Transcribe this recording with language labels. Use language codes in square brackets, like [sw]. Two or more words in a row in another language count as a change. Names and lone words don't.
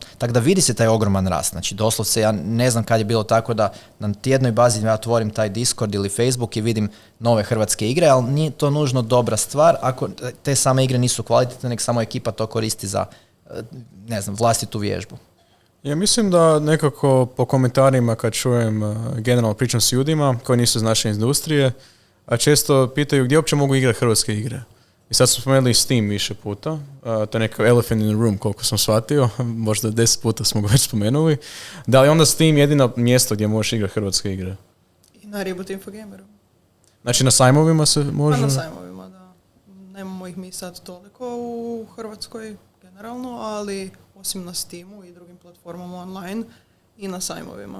[hr] Tako da vidi se taj ogroman rast. Znači doslovce ja ne znam kad je bilo tako da na tjednoj bazi ja otvorim taj Discord ili Facebook i vidim nove hrvatske igre, ali nije to nužno dobra stvar ako te same igre nisu kvalitetne, nek samo ekipa to koristi za vlastitu vježbu. Ja mislim da nekako po komentarima kad čujem generalno pričam s ljudima koji nisu iz naše industrije, a često pitaju gdje uopće mogu igrati hrvatske igre. I sad smo spomenuli Steam više puta, to je neka [en] elephant in the room [hr] koliko sam shvatio, možda 10 puta smo ga već spomenuli. Da li onda Steam jedino mjesto gdje možeš igrati hrvatske igre? I na Reboot Infogameru. Znači na sajmovima se može? Na sajmovima, da. Nemamo ih mi sad toliko u Hrvatskoj generalno, ali osim na Steamu i drugim platformama online i na sajmovima.